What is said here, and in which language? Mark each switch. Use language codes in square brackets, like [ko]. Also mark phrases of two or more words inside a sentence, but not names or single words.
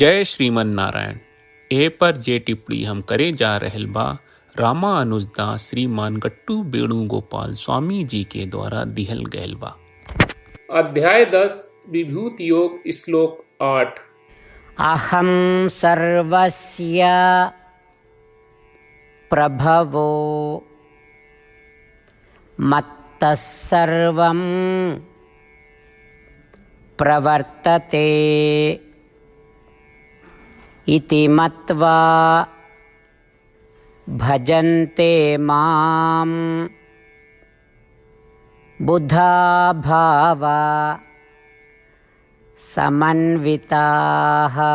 [bho] जय श्रीमन नारायण। ए पर जे टिप्पणी हम करे जा रहल बा रामानुजदास श्रीमान गट्टू वेणुगोपाल स्वामी जी के द्वारा दिहल गयल बा। अध्याय 10 विभूति योग श्लोक 8। [sa] अहं सर्वस्य प्रभवो मत्तः सर्वं प्रवर्तते इति मत्वा भजन्ते मां बुधा भावा समन्विताः।